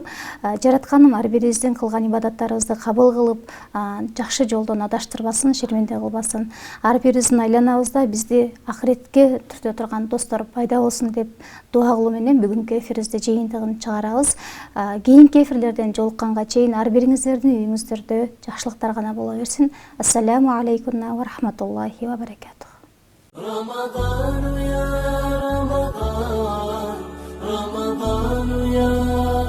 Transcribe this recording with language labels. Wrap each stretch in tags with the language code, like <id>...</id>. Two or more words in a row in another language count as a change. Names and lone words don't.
<ky>Жаратканым ар бирибиздин кылган ибадаттарыбызды кабыл кылып, жакшы жолдон адаштырбасын, шерменде кылбасын. Ар бирибиздин айланабызда бизди акыретке түртө турган достор пайда болсун деп дуа кылуу менен бүгүнкү эфирибизди жыйынтыгын чыгарабыз. Кийинки эфирлерден жолукканга чейин ар бириңиздердин үйүңүздөрдө жакшылыктар гана боло берсин.</ky> <ar>السلام عليكم ورحمة الله وبركاته. رمضان يا رمضان رمضان يا</ar>